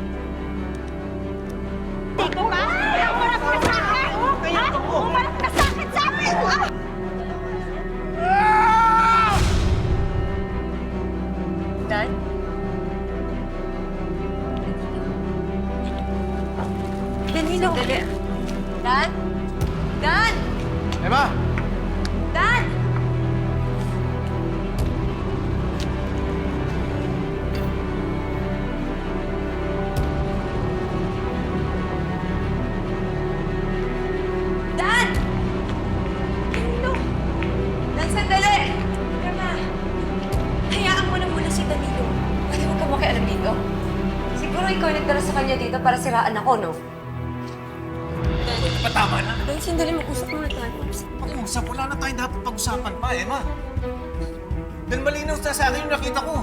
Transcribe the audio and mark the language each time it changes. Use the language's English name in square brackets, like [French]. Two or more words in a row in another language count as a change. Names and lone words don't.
[Filipino] Umarap ka sa akin! Ha? Umarap ka sa akin, sabi! Dan? Danilo! Sandali. Dan? Dan? Emma! Dan! Dan! Danilo! Dan, sandali! Emma, hayaan mo na muna si Danilo. Pwede mo ka makialam dito? Siguro ikaw yung nagdala sa kanya dito para siraan ako, no? Patama na. Dan, sandali, mag-usap muna tayo. Pag-uusap, wala na tayong dapat pag-usapan pa, Emma. Dahil malinaw sa akin yung nakita ko.